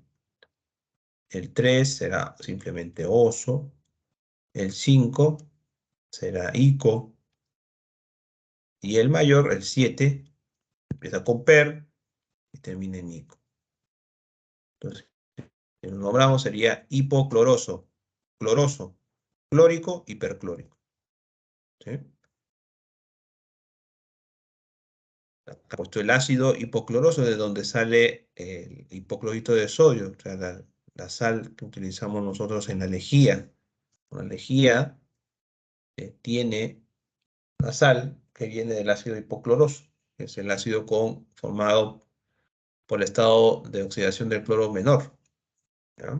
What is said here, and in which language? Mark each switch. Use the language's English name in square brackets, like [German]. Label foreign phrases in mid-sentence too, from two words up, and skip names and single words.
[Spanish] El 3 será simplemente oso. El 5 será ico. Y el mayor, el 7, empieza con per y termina en ico. Entonces, si lo nombramos sería hipocloroso, cloroso, clórico, hiperclórico. ¿Sí? Ha puesto el ácido hipocloroso de donde sale el hipoclorito de sodio, o sea, la sal que utilizamos nosotros en la lejía. La lejía tiene una sal que viene del ácido hipocloroso, que es el ácido formado por el estado de oxidación del cloro menor, ¿ya?